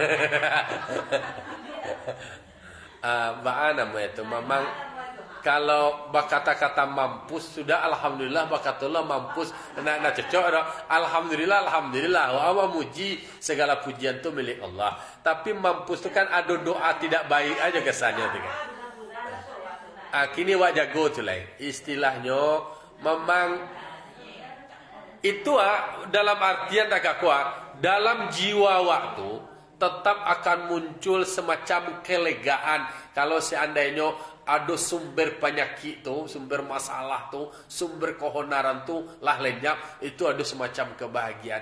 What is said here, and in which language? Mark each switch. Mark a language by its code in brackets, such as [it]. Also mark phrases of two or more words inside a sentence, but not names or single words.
[ms] Baan nama itu memang kalau berkata-kata mampus sudah alhamdulillah berkatalah mampus nak cocok dah alhamdulillah awak muji segala pujian tu milik Allah. Tapi mampus tu kan ada doa tidak baik aja kesannya tu kan. Kini awak jago tu lain. Istilahnya memang itu dalam artian tak kuat dalam jiwa waktu tetap akan muncul semacam kelegaan kalau seandainya ada sumber penyakit tu, sumber masalah tu, sumber kehonaran tu lah lenyap, itu ada semacam kebahagiaan.